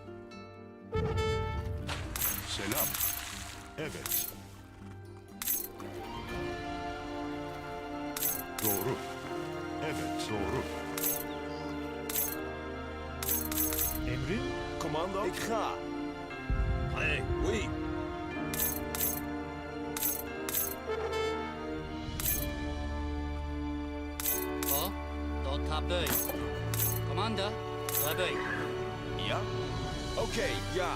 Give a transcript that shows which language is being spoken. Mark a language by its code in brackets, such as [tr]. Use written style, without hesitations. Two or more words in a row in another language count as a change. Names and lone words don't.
[tr] Selam. Evet. Doğru. Evet, doğru. Emrin? [nl] Commando, ik ga. [fr] Prêt. Oui. Bo, do tabei. [ru] Команда, tabei. [nl] Ja? Oké, ja.